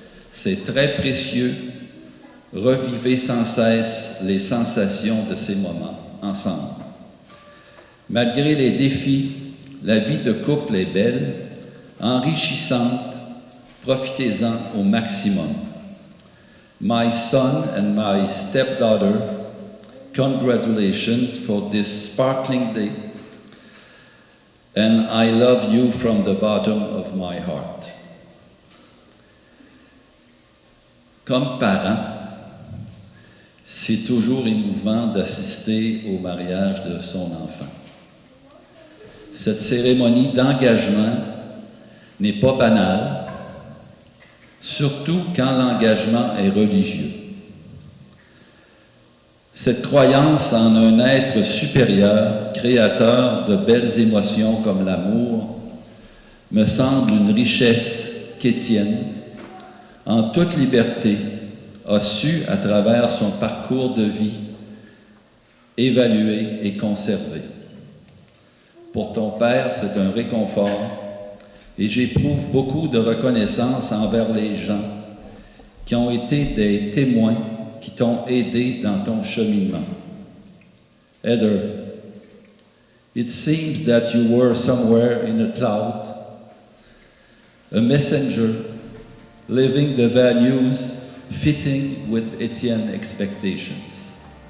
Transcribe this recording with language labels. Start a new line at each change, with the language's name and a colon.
French: C'est très précieux. Revivez sans cesse les sensations de ces moments ensemble. Malgré les défis, la vie de couple est belle, enrichissante. Profitez-en au maximum.
English: My son and my stepdaughter, congratulations for this sparkling day. And I love you from the bottom of my heart.
French: Comme parent, c'est toujours émouvant d'assister au mariage de son enfant. Cette cérémonie d'engagement n'est pas banale, surtout quand l'engagement est religieux. Cette croyance en un être supérieur, créateur de belles émotions comme l'amour, me semble une richesse qu'Étienne, en toute liberté, a su, à travers son parcours de vie, évaluer et conserver. Pour ton père, c'est un réconfort et j'éprouve beaucoup de reconnaissance envers les gens qui ont été des témoins qui t'ont aidé dans ton cheminement.
English: Heather, it seems that you were somewhere in a cloud, a messenger, living the values fitting with Etienne's expectations.